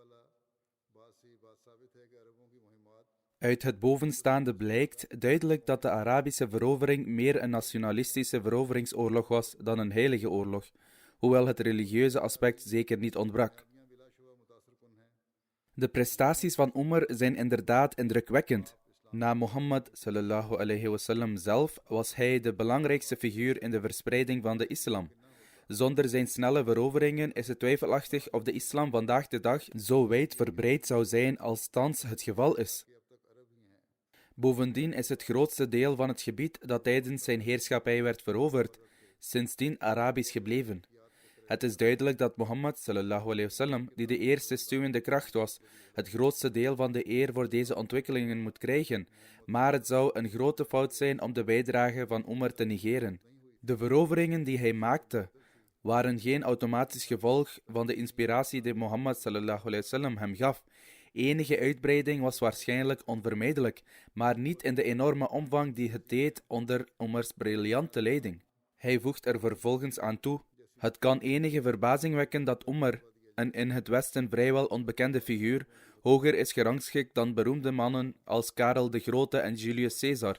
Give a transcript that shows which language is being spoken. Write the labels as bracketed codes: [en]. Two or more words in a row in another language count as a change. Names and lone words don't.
[nl] Uit het bovenstaande blijkt duidelijk dat de Arabische verovering meer een nationalistische veroveringsoorlog was dan een heilige oorlog, hoewel het religieuze aspect zeker niet ontbrak. De prestaties van Umar zijn inderdaad indrukwekkend. Na Mohammed [ar] صلى الله عليه وسلم [nl] zelf was hij de belangrijkste figuur in de verspreiding van de islam. Zonder zijn snelle veroveringen is het twijfelachtig of de islam vandaag de dag zo wijd verbreid zou zijn als thans het geval is. Bovendien is het grootste deel van het gebied dat tijdens zijn heerschappij werd veroverd, sindsdien Arabisch gebleven. Het is duidelijk dat Mohammed [ar] صلى الله عليه وسلم, [nl] die de eerste stuwende kracht was, het grootste deel van de eer voor deze ontwikkelingen moet krijgen, maar het zou een grote fout zijn om de bijdrage van Umar te negeren. De veroveringen die hij maakte, waren geen automatisch gevolg van de inspiratie die Mohammed [ar] صلى الله عليه وسلم [nl] hem gaf. Enige uitbreiding was waarschijnlijk onvermijdelijk, maar niet in de enorme omvang die het deed onder Umars briljante leiding. Hij voegt er vervolgens aan toe: het kan enige verbazing wekken dat Umar, een in het Westen vrijwel onbekende figuur, hoger is gerangschikt dan beroemde mannen als Karel de Grote en Julius Caesar.